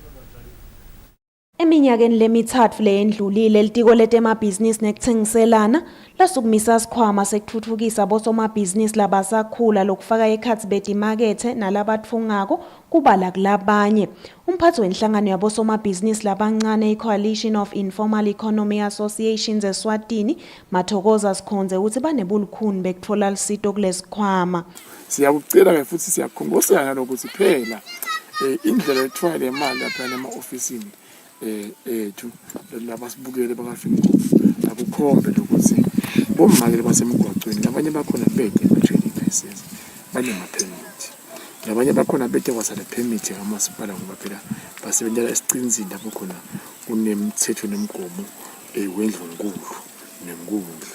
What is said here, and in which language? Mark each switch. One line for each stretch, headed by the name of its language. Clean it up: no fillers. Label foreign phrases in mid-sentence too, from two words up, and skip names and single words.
Swati: Eminyakeni lemithathu leyendlulile litiko letemabhizinisi nekutsengiselana lasukumisa isikhwama sekuthuthukisa abosomabhizinisi labasakhula lokufaka ekhatsi betimakethe nalabatfungako kubala kulabanye. Umphathi wenhlangano yabosomabhizinisi labancane i-Coalition of Informal Economy Associations Eswatini Mathokoza Sikhonze uthi banebulukhuni bekutfola lisito kulesikhwama. Siyakucela ke futhi siyakhongosana lokuthi phela indlela ethiwa le mali lapha ema-ofisini ethu labasibukele bakafika akukhombe lokuthi bomake basemgwaqweni abanye bakhona bede ama-
English: trading license
Swati: banema-permit abanye bakhona bede kwasale permit kamasipala ngoba phela basebenzela esicinzini lapho khona kunemithetho nemigomo wendlunkulu nenkundla.